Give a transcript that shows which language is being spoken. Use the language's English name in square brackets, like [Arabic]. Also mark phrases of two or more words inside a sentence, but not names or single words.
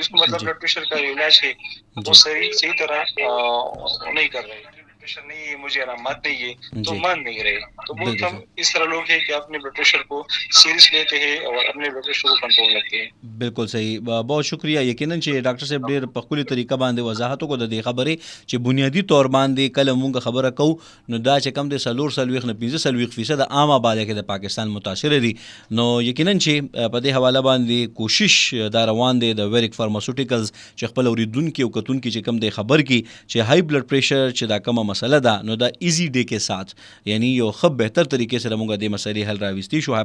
[Urdu] اس کو مطلب [English] blood pressure [Urdu] کا جو علاج ہے وہ صحیح طرح نہیں کر رہے. [English] blood pressure [Urdu] نہیں ہے، مجھے علامات نہیں ہے تو مان نہیں رہے. تو بہت کم اس طرح لوگ ہیں کہ اپنے [English] blood pressure [Urdu] کو سیریس لیتے ہیں اور اپنے [English] blood pressure [Urdu] کو کنٹرول رکھتے ہیں. بالکل صحیح. بہت شکریہ. [Pashto] یقیناً چې ډاکټر صاحب ډېر په خپل طریقه باندې وضاحت وکړو د دې خبرې چې بنیادی طور باندې کله مونږ خبره کوو نو دا چې کم د 4 نه 15% عام آبادی کې د پاکستان متاثر دي. نو یقیناً چې په دې حواله باندې کوشش دا روان دی د ویریک فارماسوټیکلز چې خپل اوریدونکي او کتونکي چې کم د خبر کی چې [English] high blood pressure [Pashto] چې دا کومه مسله ده نو دا ایزی ډے کې ساتھ یعنی یو خب بهتر طریقې سره مونږ د مسلې حل راوستي شو.